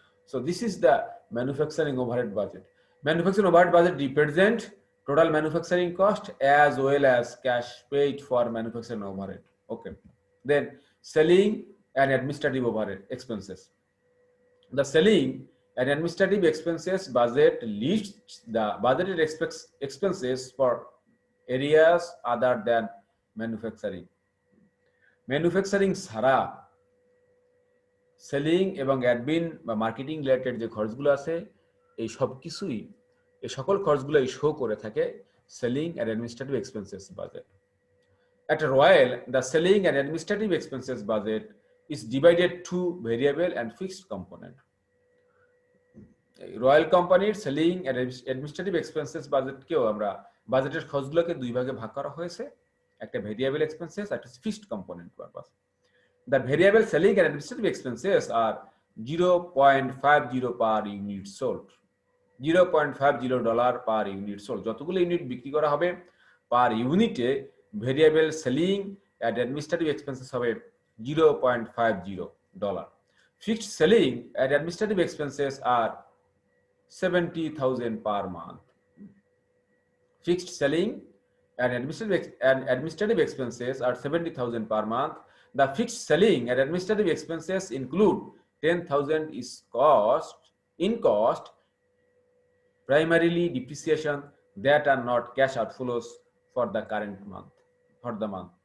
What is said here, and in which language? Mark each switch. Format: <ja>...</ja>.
<en>So this is the manufacturing overhead budget. Manufacturing overhead budget represent total manufacturing cost as well as cash paid for manufacturing overhead. Okay. Then selling and administrative overhead expenses. The selling and administrative expenses budget lists the budgeted expenses for areas other than manufacturing.</en> <bn>Manufacturing ছাড়া selling এবং admin বা marketing related যে খরচগুলো আছে, এই সব কিছুই, এই সকল খরচগুলোই শো করে থাকে selling and administrative expenses budget.</bn> <en>At Royal, the selling and administrative expenses budget is divided to variable and fixed component.</en> <bn>Royal কোম্পানির সেলিং অ্যান্ড অ্যাডমিনিস্ট্রেটিভ এক্সপেন্সেস বাজেটকেও আমরা বাজেটের খরচগুলোকে দুই ভাগে ভাগ করা হয়েছে। একটা ভেরিয়েবল এক্সপেন্সেস, একটা fixed component purpose.</bn> <en>The variable selling and administrative expenses are 0.50 per unit sold, $0.50 per unit sold।</en> <bn>যতগুলো ইউনিট বিক্রি করা হবে পার ইউনিটে variable selling and administrative expenses হবে $0.50।</bn> <en>Fixed selling and administrative expenses আর 70,000 per month। Fixed selling and administrative expenses are 70,000 per month. The fixed selling and administrative expenses include 10,000 is cost, primarily depreciation that are not cash outflows for the current month, for the month।</en>